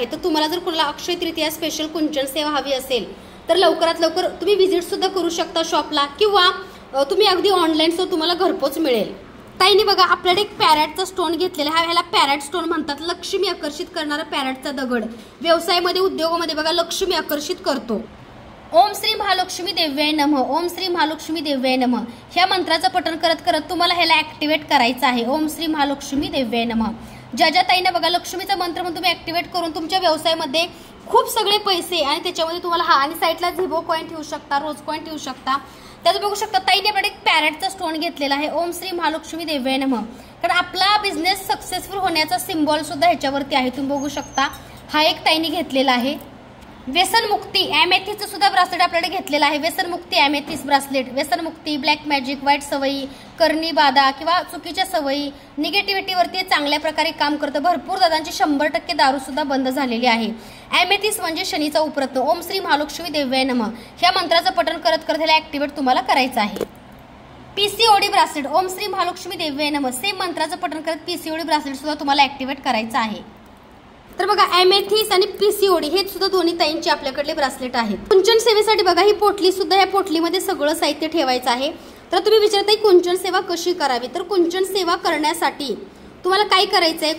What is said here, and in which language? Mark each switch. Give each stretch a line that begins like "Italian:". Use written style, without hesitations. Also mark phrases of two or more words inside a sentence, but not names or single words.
Marathi: तर तुम्हाला जर कोणाला अक्षय तृतीया स्पेशल कुंचन सेवा हवी असेल तर लवकरात लवकर तुम्ही व्हिजिट सुद्धा करू शकता शॉपला, किंवा तुम्ही अगदी ऑनलाईन सुद्धा तुम्हाला घरपोच मिळेल। ताईंनी बघा आपल्याकडे एक पॅरेटचा स्टोन घेतलेला आहे, ह्याला
English: parrot stone
Marathi: म्हणतात। लक्ष्मी आकर्षित करणारा पॅरेटचा दगड व्यवसायामध्ये उद्योगामध्ये बघा लक्ष्मी आकर्षित करतो।
Sanskrit: ओम श्री महालक्ष्मी देव्याय नमः, ओम श्री महालक्ष्मी देव्याय नमः
Marathi: ह्या मंत्राचं पठण करत करत तुम्हाला ह्याला ऍक्टिव्हेट करायचं आहे।
Sanskrit: ओम श्री महालक्ष्मी देव्याय नमः।
Marathi: ज्या ताईंना बघा लक्ष्मीचा मंत्र म्हणून तुम्ही ऍक्टिव्हेट करून तुमच्या व्यवसायामध्ये खूप सगळे पैसे आणि त्याच्यामध्ये तुम्हाला हा आणि साईडला झिबो कॉइन ठेवू शकता, रोज कॉइन ठेवू शकता। त्याचं बघू शकता ताईने आपल्याकडे एक पॅरेटचा स्टोन घेतलेला आहे।
Sanskrit: ओम श्री महालक्ष्मी देव्याय नमः।
Marathi: कारण आपला
English: business successful
Marathi: होण्याचा सिम्बॉल सुद्धा ह्याच्यावरती आहे, तुम्ही बघू शकता। हा एक ताईने घेतलेला आहे। व्यसनमुक्ती ॲमेथिसचं सुद्धा ब्रासलेट आपल्याकडे घेतलेलं आहे। व्यसनमुक्ती
English: amethyst bracelet,
Marathi: व्यसनमुक्ती,
English: black magic,
Marathi: वाईट सवयी, करणी बाधा किंवा चुकीच्या सवयी, निगेटिव्हिटीवरती चांगल्या प्रकारे काम करतं। भरपूर दादांची 100% दारू सुद्धा बंद झालेली आहे। ॲमेथिस म्हणजे शनीचा उपरत्न।
Sanskrit: ओम श्री महालक्ष्मी देव्याय नमः
Marathi: ह्या मंत्राचं पठण करत करत ह्याला ऍक्टिव्हेट तुम्हाला करायचं आहे।
English: PCOD bracelet,
Sanskrit: ओम श्री महालक्ष्मी देव्याय नमः
Marathi: सेम मंत्राचं पठण करत
English: PCOD bracelet
Marathi: सुद्धा तुम्हाला ऍक्टिव्हेट करायचं आहे। तर बघा ॲमेथिस आणि पीसीओडी हे सुद्धा दोन्ही ताईंचे आपल्याकडले ब्रासलेट आहेत। कुंचन सेवेसाठी बघा ही पोटली सुद्धा, या पोटलीमध्ये सगळं साहित्य ठेवायचं आहे। तर तुम्ही विचारताय कुंचन सेवा कशी करावी, तर कुंचन सेवा करण्यासाठी तुम्हाला काय करायचं आहे।